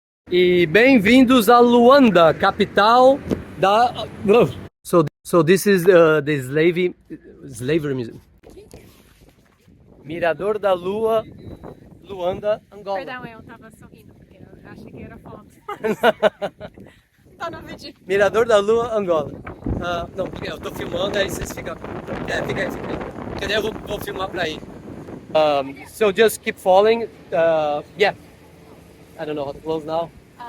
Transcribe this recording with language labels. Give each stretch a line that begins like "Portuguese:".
Portuguese: E bem-vindos a Luanda, capital da.
English: So this is the slavery museum.
Portuguese: Mirador da Lua, Luanda, Angola. Perdão, eu tava sorrindo porque eu achei que era foto. Tá no vídeo. Mirador da Lua, Angola. Não, porque eu tô filmando, aí vocês ficam. Fica aí. Cadê? Eu vou filmar pra aí.
English: So just keep following. Yeah. I don't know how to close now.